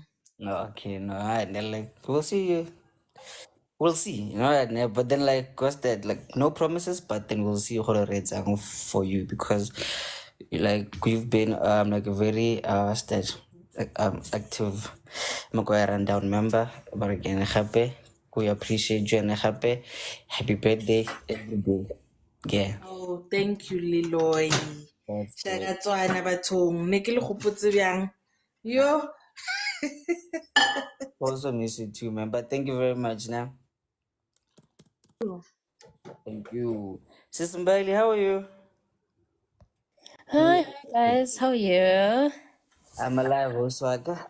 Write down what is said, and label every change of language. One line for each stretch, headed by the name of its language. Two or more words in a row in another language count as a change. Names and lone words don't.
English: Okay, no, and then like we'll see. We'll see, you know, but then like cause that like no promises, but then we'll see how the rates are for you because like you've been like a very like active Maguire and down member. But again happy. We appreciate you and happy. Happy birthday every day. Yeah, Oh, thank you, Leeroy. that's good.
Northern Sotho: Shakatswana bathong. Ne ke le gopotse bjang?
English: Yo. Also miss you too, man. But thank you very much now. Thank you. Sister Bailey, how are you? Hi, hi guys, how are you? I'm alive, Oswaka.